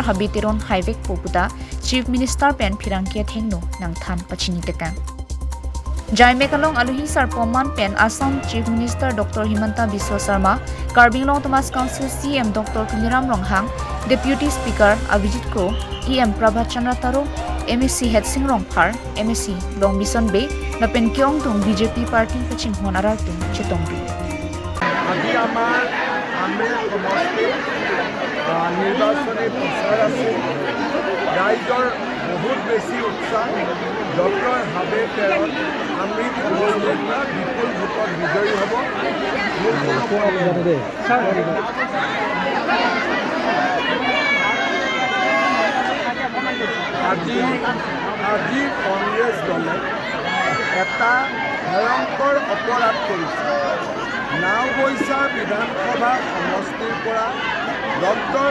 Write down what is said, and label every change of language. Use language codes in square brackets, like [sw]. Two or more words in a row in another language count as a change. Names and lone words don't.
[mjw] Habitiron Highway poputa [en] Chief Minister [mjw] pen phirangkia thengno nang than pachini tekang Jaimek along aluhi sarpoman pen Assam [en] Chief Minister [mjw] Dr. Himanta Biswa Sharma Karbi Anglong Thomas Council CM Dr. Kuniram Ronghang Deputy Speaker Abhijit Kro EM Prabhat Chandra Taro MSc Hetsing Rongphar MSc Long Bison Bay lapen kyong tung BJP party pachim honarar tung chetongri [as] আজি আমাৰ আমৰি সমষ্টিত নিৰ্বাচনী প্ৰচাৰ আছে ৰাইজৰ বহুত বেছি উৎসাহ ডক্টৰ হাবেতেৰত আমৰি সমষ্টিত বিপুল ভোটত বিজয়ী হ'ব আজি কংগ্ৰেছ দলে এটা ভয়ংকৰ অপৰাধ কৰিছে নাওবৈচা বিধানসভা সমষ্টিৰ পৰা ডক্টৰ